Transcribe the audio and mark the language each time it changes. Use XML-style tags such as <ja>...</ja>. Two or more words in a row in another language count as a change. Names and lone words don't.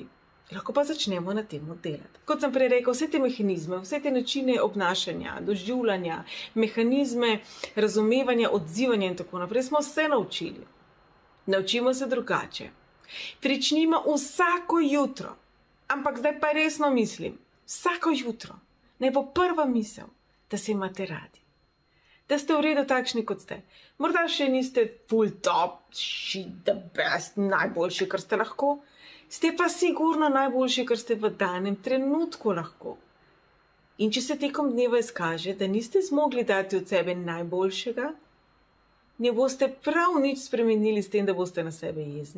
<sl>Lahko pa začnemo na tem delati. Kot sem prej rekel, vse te mehanizme, vse te načine obnašanja, doživljanja, mehanizme razumevanja, odzivanja in tako naprej smo se naučili. Naučimo se drugače. Pričnimo vsako jutro, ampak zdaj pa resno mislim, vsako jutro naj bo prva misel, da se imate radi. Da ste v redu takšni, kot ste. Morda še niste</sl> <en>full top, shit, the best,</en> <sl>najboljši, kar ste lahko. Ste pa sigurno najboljši, kar ste v danem trenutku lahko. In če se tekom dneva izkaže, da niste zmogli dati od sebe najboljšega, ne boste prav nič spremenili s tem, da boste na sebe jezni.</sl>